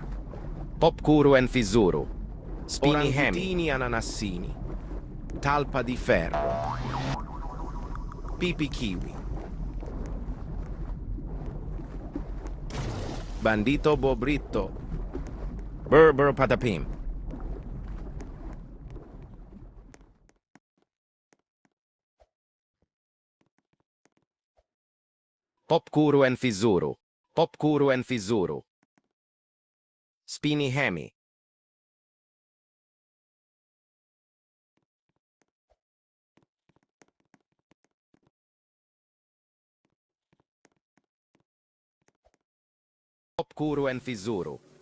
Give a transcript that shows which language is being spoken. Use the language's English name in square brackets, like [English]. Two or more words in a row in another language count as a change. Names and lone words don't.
[Italian] Popcuru and FIZZURU. Spini Hemi. Ananassini. Talpa di ferro. Pipi Kiwi. Bandito Bobritto. Burr Patapim. Popcuru and FIZZURU. Popcuru and FIZZURU. Spini Hemi. Popcuru and FIZZURU.